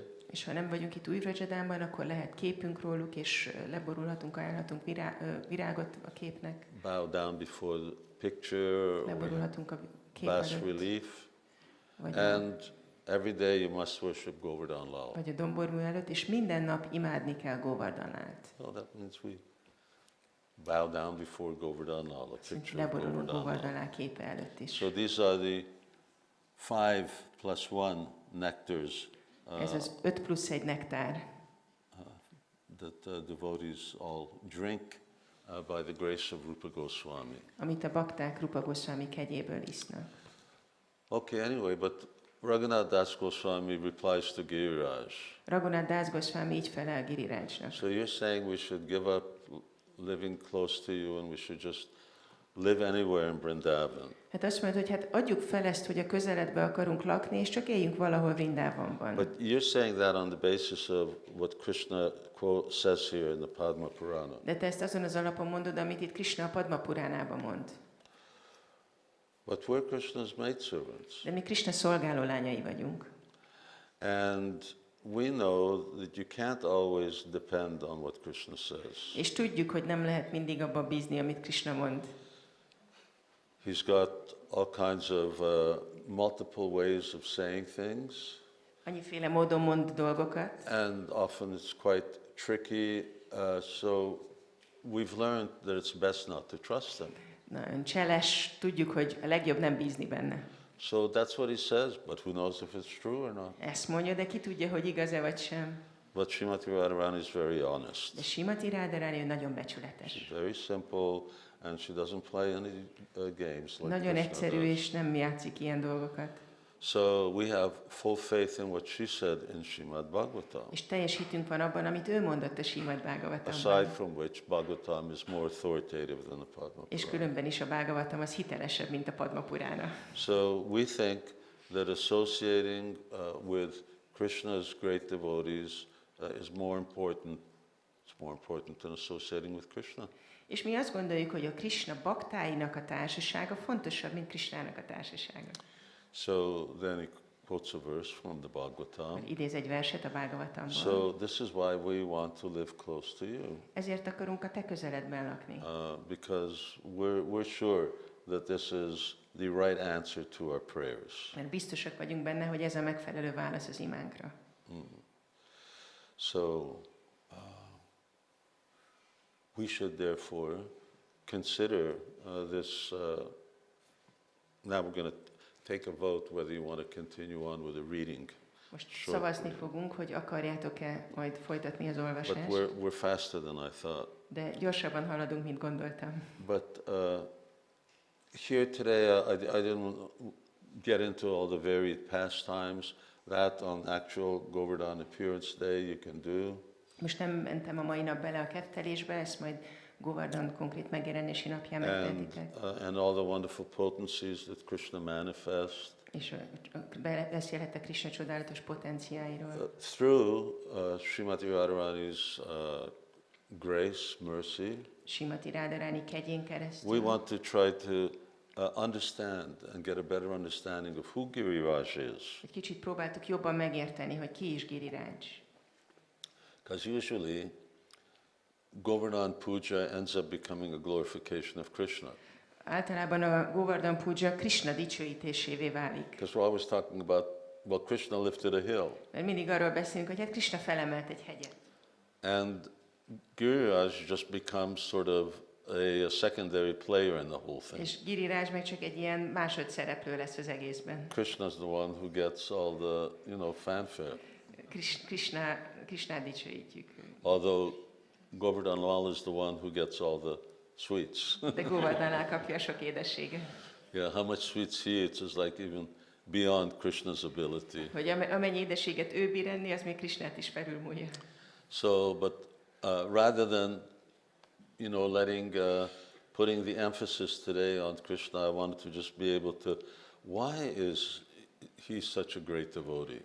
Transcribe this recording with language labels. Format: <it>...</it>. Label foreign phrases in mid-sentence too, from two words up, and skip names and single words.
<hu>És ha nem vagyunk itt új Vraja-dhamában, akkor lehet képünk róluk, és leborulhatunk, ajánlhatunk virágot a képnek.</hu> <en>Bow down before the picture, or</en> <hu>Leborulhatunk a kép</hu> <en>bas</en> <hu>előtt,</hu> <en>relief,</en> <hu>vagy</hu> <en>and every day you must worship Govardhan Lal.</en> <hu>vagy a dombormű előtt, és minden nap imádni kell Govardhanát.</hu> <en>So that means we bow down before Govardhan Lal, a picture of</en> <hu>Leborulunk</hu> <en>Govardhan Lal.</en> <hu>Govardhaná képe előtt is.</hu> <en>So these are the 5+1 nectars</en> <hu>Ez az 5+1 nektár,</hu> <en>that devotees all drink by the grace of Rupa Goswami.</en> <hu>amit a bakták Rupa Goswami kegyéből isznak.</hu> <en>Okay, anyway, but Raghunath Das Goswami replies to Giriraj.</en> <hu>Raghunath Das Goswami így felel Girirajnak.</hu> <en>So you're saying we should give up living close to you and we should just live anywhere in Vrindavan.</en> <hu>Hát azt mondod, hogy hát adjuk fel ezt, hogy a közeledbe akarunk lakni, és csak éljünk valahol Vrindavanban.</hu> <en>But you're saying that on the basis of what Krishna quote says here in the Padma Purana.</en> <hu>De te ezt azon az alapon mondod, amit itt Krishna a Padma Puránában mond.</hu> <en>But we're Krishna's maidservants.</en> <hu>De mi Krishna szolgáló lányai vagyunk.</hu> <en>And we know that you can't always depend on what Krishna says.</en> <hu>És tudjuk, hogy nem lehet mindig abba bízni, amit Krishna mond.</hu> <en>He's got all kinds of multiple ways of saying things.</en> <hu>Annyiféle módon mond dolgokat.</hu> <en>And often it's quite tricky, so we've learned that it's best not to trust him.</en> <hu>Nagyon cseles, tudjuk, hogy a legjobb nem bízni benne.</hu> <en>So that's what he says, but who knows if it's true or not.</en> <hu>Ezt mondja, de ki tudja, hogy igaz-e vagy sem.</hu> <en>But Srimati Radharani is very honest.</en> <hu>De Srimati Radharani nagyon becsületes.</hu> <en>She's very simple, and she doesn't play any games like</en> <hu>Nagyon</hu> <en>Krishna</en> <hu>egyszerű,</hu> <en>does.</en> <hu>és nem játszik ilyen dolgokat.</hu> <en>So we have full faith in what she said in Srimad Bhagavatam.</en> <hu>És teljes hitünk van abban, amit ő mondott a Srimad</hu> <en>Aside</en> <hu>Bhagavatamban.</hu> <en>from which Bhagavatam is more authoritative than the Padma</en> <hu>És</hu> <en>Purana.</en> <hu>különben is a Bhagavatam az hitelesebb, mint a Padma Purana.</hu> <en>So we think that associating with Krishna's great devotees is more important. It's more important than associating with Krishna.</en> <hu>És mi azt gondoljuk, hogy a Krishna baktáinak a társasága fontosabb, mint Krishnának a társasága.</hu> <en>So then he quotes a verse from the Bhagavatam.</en> <hu>Idéz egy verset a Bhagavatamból.</hu> <en>So this is why we want to live close to you.</en> <hu>Ezért akarunk a te közeledben lakni.</hu> <en>Because we're sure that this is the right answer to our prayers.</en> <hu>Mert biztosak vagyunk benne, hogy ez a megfelelő válasz az imánkra.</hu> <en>So we should therefore consider this. Now we're going to take a vote whether you want to continue on with the reading.</en> <hu>Most</hu> <en>Shortly.</en> <hu>szavazni fogunk, hogy akarjátok-e majd folytatni az</hu> <en>But</en> <hu>olvasást.</hu> <en>we're faster than I thought.</en> <hu>De gyorsabban haladunk, mint gondoltam.</hu> <en>But here today, I didn't get into all the varied pastimes. That on actual Govardhana-pūjā day you can do.</en> <hu>Most nem mentem a mai nap bele a kettelésbe, ezt majd Govardhan konkrét megjelenési napján</hu> <en>And,</en> <hu>megtehetitek.</hu> <en>and all the wonderful potencies that Krishna manifests.</en> <hu>És beszélhettek Krishna csodálatos potenciáiról.</hu> <en>Through Srimati Radharani's grace, mercy,</en> <hu>Srimati Radharani kegyén keresztül.</hu> <en>we want to try to understand and get a better understanding of who Giriraj is.</en> <hu>Egy kicsit próbáltuk jobban megérteni, hogy ki is Giriraj.</hu> <en>Because usually Govardhana-pūjā ends up becoming a glorification of Krishna.</en> <hu>Általában a Govardhana-pūjā Krishna dicsőítésévé válik.</hu> <en>Because we're always talking about, well, Krishna lifted a hill.</en> <hu>Mert mindig arról beszélünk, hogy hát Krishna felemelt egy hegyet.</hu> <en>And Giriraj just becomes sort of a secondary player in the whole thing.</en> <hu>És Giriraj meg csak egy ilyen másodszereplő lesz az egészben.</hu> <en>Krishna's the one who gets all the, fanfare.</en> <hu>Krishnát dicsőítjük.</hu> <en>Although Govardhan Lal is the one who gets all the sweets.</en> <hu>De Govardhan kapja a sok édességet.</hu> <en>Yeah, how much sweets he eats is like even beyond Krishna's ability.</en> <hu>Hogy amennyi édességet ő bír enni, az még Krishnát is felülmúlja.</hu> <en>So, but rather than, putting the emphasis today on Krishna, I wanted to just be able to, why is he such a great devotee?</en>